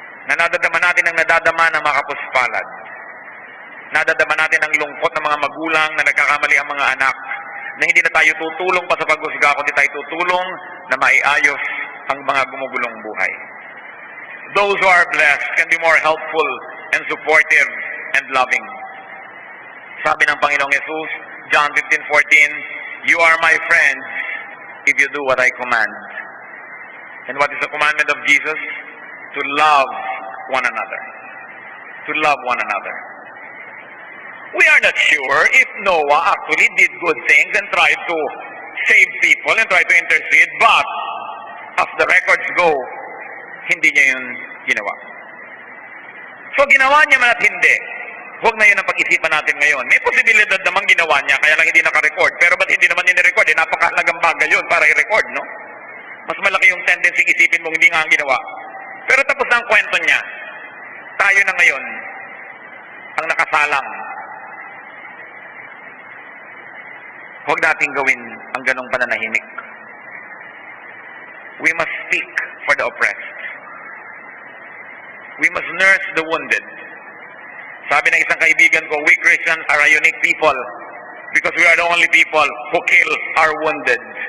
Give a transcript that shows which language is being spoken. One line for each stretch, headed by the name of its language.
Filipino: Na nadadama natin ang nadadama ng mga kapuspalad. Nadadama natin ang lungkot ng mga magulang na nagkakamali ang mga anak. Na hindi na tayo tutulong pa sa paghusga, kundi tayo tutulong na maiayos ang mga gumugulong buhay.
English: Those who are blessed can be more helpful and supportive and loving.
Filipino: Sabi ng Panginoong Jesus,
English: John 15:14, "You are my friends if you do what I command." And what is the commandment of Jesus? To love one another. To love one another. We are not sure if Noah actually did good things and tried to save people and tried to intercede, but as the records go,
Filipino: hindi niya yun ginawa. So ginawa niya man at hindi, huwag na yun ang pag-isipan natin ngayon. May posibilidad namang ginawa niya, kaya lang hindi naka-record. Pero ba't hindi naman nire-record? Napakahalagang bagay yun para i-record, no? Mas malaki yung tendency isipin mong hindi nga ang ginawa. Pero tapos na ang kwento niya. Tayo na ngayon ang nakasalang. Huwag nating gawin ang ganong pananahimik.
English: We must speak for the oppressed. We must nurse the wounded.
Filipino: Sabi ng isang kaibigan ko,
English: we Christians are a unique people because we are the only people who kill our wounded.